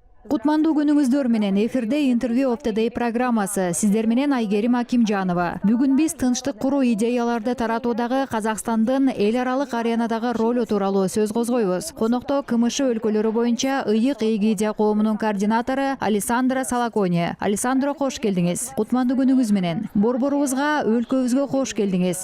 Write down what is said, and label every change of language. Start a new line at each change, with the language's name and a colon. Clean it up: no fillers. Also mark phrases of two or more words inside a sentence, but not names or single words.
Kyrgyz: Кутмандуу күнүңүздөр менен эфирде интервью of the day программасы. Сиздер менен Айгерим Акимжанова. Бүгүн биз тынчтык куруу идеяларды таратуудагы Казакстандын эл аралык аренадагы ролу тууралуу сөз козгойбуз. Конокто КМШ өлкөлөрү боюнча ыйык идея коомунун координатору Александра Салаконе. Александро, кош келдиңиз. Кутмандуу күнүңүз менен. Борборубузга, өлкөбүзгө кош келдиңиз.